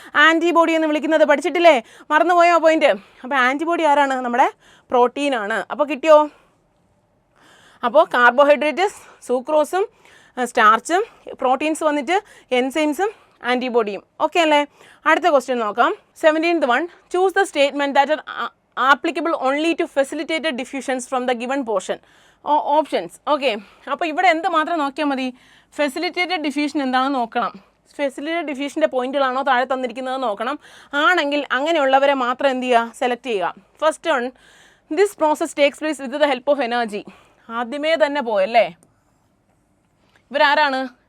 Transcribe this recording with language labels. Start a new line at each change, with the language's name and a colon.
Malayalam: Antibody എന്ന് വിളിക്കുന്നത്. പഠിച്ചിട്ടില്ലേ? മറന്നുപോയോ പോയിന്റ്? അപ്പോൾ ആൻറ്റിബോഡി ആരാണ്? നമ്മുടെ പ്രോട്ടീനാണ്. അപ്പോൾ കിട്ടിയോ? അപ്പോൾ കാർബോഹൈഡ്രേറ്റ്സ്, സൂക്രോസും സ്റ്റാർച്ചും, പ്രോട്ടീൻസ് വന്നിട്ട് എൻസൈംസും ആൻറ്റിബോഡിയും. ഓക്കെ അല്ലേ? അടുത്ത ക്വസ്റ്റ്യൻ നോക്കാം. 17th one.
English: Choose the statement that are applicable only to facilitated diffusions from the given portion. Options.
Malayalam: Okay, അപ്പോൾ ഇവിടെ എന്ത് മാത്രം നോക്കിയാൽ മതി? ഫെസിലിറ്റേറ്റഡ് ഡിഫ്യൂഷൻ എന്താണെന്ന് നോക്കണം. ഫെസിലിറ്റേറ്റഡ് ഡിഫ്യൂഷൻ്റെ പോയിന്റുകളാണോ താഴെ തന്നിരിക്കുന്നത് നോക്കണം. ആണെങ്കിൽ അങ്ങനെയുള്ളവരെ മാത്രം എന്ത് ചെയ്യുക? സെലക്ട് ചെയ്യുക.
English: First one, this process takes place with the help of energy.
Malayalam: ആദ്യമേ തന്നെ പോയല്ലേ. ഇവരാരാണ്?